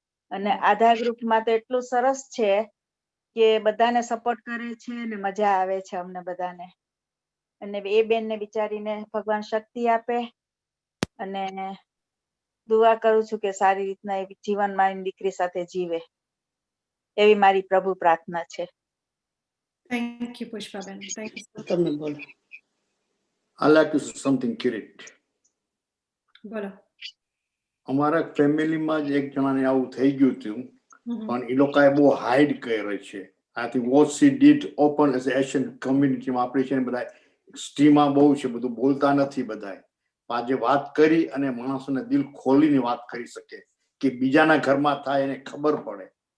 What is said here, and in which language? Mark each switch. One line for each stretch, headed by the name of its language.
Gujarati: અને આધાર ગ્રુપમાં તો એટલું સરસ છે કે બધાને સપોર્ટ કરે છે અને મજા આવે છે અમને બધાને. અને એ બેનને બિચારીને ભગવાન શક્તિ આપે અને દુઆ કરું છું કે સારી રીતના એ જીવનમાં એની દીકરી સાથે જીવે, એવી મારી પ્રભુ પ્રાર્થના છે.
English: Thank you, Pushpaben. Thank you so much. I like to say something, Kirit.
Gujarati: બોલો. અમારા ફેમિલીમાં જ એક જણાને આવું થઈ ગયું હતું, પણ એ લોકોએ બહુ હાઈડ કરે છે.
English: I think what she did open as a Asian community
Gujarati: માં આપણે છે ને બધા સ્ટીમાં બહુ છે, બધું બોલતા નથી બધાય. આજે વાત કરી અને માણસોને દિલ ખોલીને વાત કરી શકે કે બીજાના ઘરમાં થાય એને ખબર પડે.